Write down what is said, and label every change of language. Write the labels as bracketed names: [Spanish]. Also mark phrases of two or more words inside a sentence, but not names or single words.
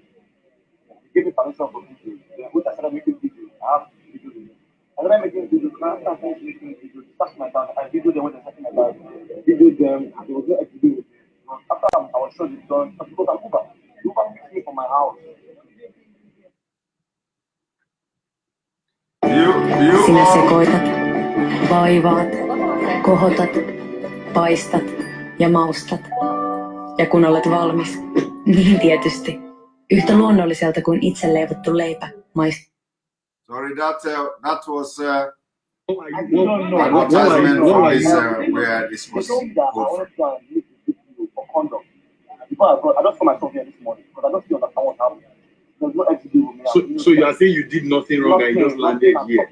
[English] He gave me permission for videos. Then, which I started making videos. I have videos. I started making videos. Now I started making videos. That's my account. I video them when they're talking about video them. There was no exhibit. After I was sure it's done, because I'm Uber. Uber picks me from my house. [Finnish] Sinä sekoitat, vaivaat, kohotat, paistat ja maustat. Ja kun olet valmis, niin tietysti yhtä luonnolliselta kuin itse leivottu leipä maistuu. [English] Sorry, that was advertisement for this where this was put from. I just saw myself here this morning because I don't understand what's happening. There's no exhibit with me. So you are saying you did nothing wrong and you just landed here?